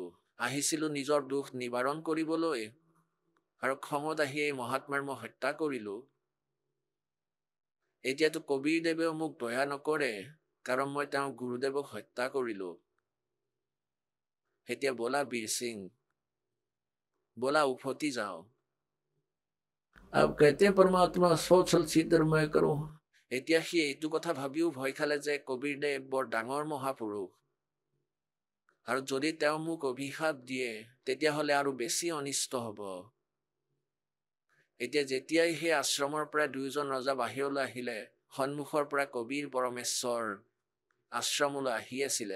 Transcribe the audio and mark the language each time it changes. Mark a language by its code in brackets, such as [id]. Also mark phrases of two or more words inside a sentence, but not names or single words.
[as] আহিছিলোঁ নিজৰ দুখ নিবাৰণ কৰিবলৈ, আৰু খঙত আহি এই মহাত্মাৰ মই হত্যা কৰিলোঁ। এতিয়াতো কবিৰদেৱেও মোক দয়া নকৰে, কাৰণ মই তেওঁ গুৰুদেৱক হত্যা কৰিলোঁ। এতিয়া ব'লা বীৰ সিং, ব'লা উভতি যাওঁ। [hi] अब कहते हैं परमात्मा सोचल सिद्धरमय करो। [as] এতিয়া সি এইটো কথা ভাবিও ভয় খালে যে কবিৰদেৱ বৰ ডাঙৰ মহাপুৰুষ, আৰু যদি তেওঁ মোক অভিশাপ দিয়ে তেতিয়াহ'লে আৰু বেছি অনিষ্ট হ'ব। এতিয়া যেতিয়াই সেই আশ্ৰমৰ পৰা 2জন ৰজা বাহিৰলৈ আহিলে, সন্মুখৰ পৰা কবিৰ পৰমেশ্বৰ আশ্ৰমলৈ আহি আছিলে।